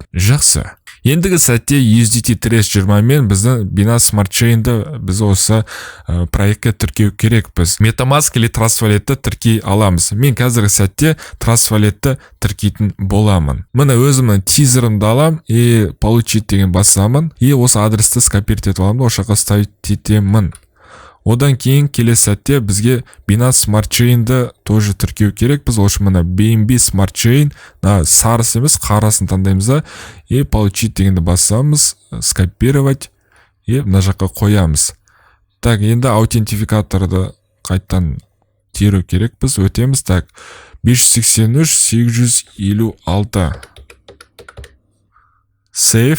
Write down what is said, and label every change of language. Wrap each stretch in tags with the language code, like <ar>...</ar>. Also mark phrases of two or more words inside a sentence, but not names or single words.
<kk>Жақсы. Ендігі сәтте USDT Trace 20 мен біздің Binance Smart Chain'ді біз осы проектке тіркеу керекпіз. MetaMask или Trust Wallet'ті тіркей аламыз. Мен қазіргі сәтте Trust Wallet'ті тіркейтін боламын. Мына өзімнің тизерімді алам</kk> <ru>и получить</ru> <kk>деген басамын. И осы адресті скопировать етіп аламын, ошаққа ставить етемін. Одан кейін келесі сәтте бізге Binance Smart Chain'ді тоже тіркеу керек. Біз осы мына BNB Smart Chain, сарысы емес, қарасын таңдаймыз</kk> <ru>и получить</ru> <kk>дегенді басамыз,</kk> <ru>скопировать и</ru> <kk>мына жаққа қоямыз. Так, енді аутентификаторды қайттан теру керек, біз өтеміз. Так, 583 856 Save.</kk>